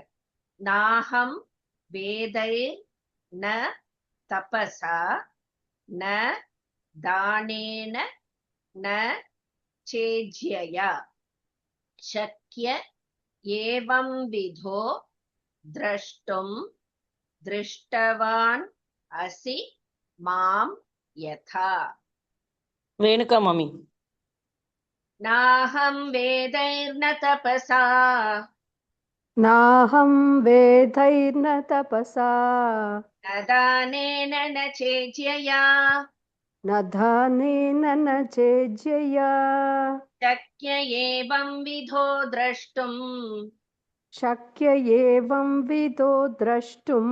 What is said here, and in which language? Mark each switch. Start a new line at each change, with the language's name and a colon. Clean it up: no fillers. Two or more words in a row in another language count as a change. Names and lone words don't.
Sanskrit: नाहं वेदै न तपसा न दानेन न चेज्यया शक्य एवं विधो द्रष्टुं दृष्टवान् असि मां यथा.
Tamil: ரேணுகா மாமி.
Sanskrit: नाहं वेदैर्न तपसा नाहं वेदैर्न तपसा न दानेन न चेज्यया न दानेन न चेज्यया शक्य एवं विधो द्रष्टुम् शक्य एवं विदो द्रष्टुम्